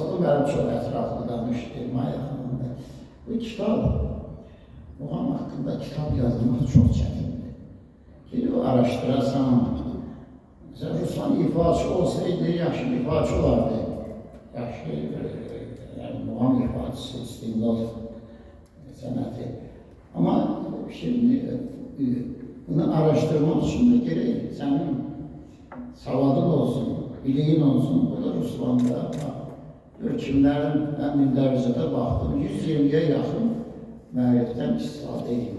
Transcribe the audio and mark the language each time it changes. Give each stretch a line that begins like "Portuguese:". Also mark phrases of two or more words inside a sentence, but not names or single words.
Azerbaijani: çoxu mənim çox ətraflı danışdı, Maya xanımda. Bu kitab, muğam haqqında kitab yazılmaq çox çətindir.
Turkish: Geri o araştırasan, mesela Ruslan ifaçı olsaydı, yaxşı ifaçı olardı.
Azerbaijani: Yaxşı, yani muğam ifaçısı, istimlal sənəti.
Turkish: Ama şimdi bunu araştırmak için de gerek senin savadın olsun, biliğin olsun. Bu da Ruslan'da kimlerin, ben Mindervize'de baktım, 120'ye yakın müelliften istifade ediyor.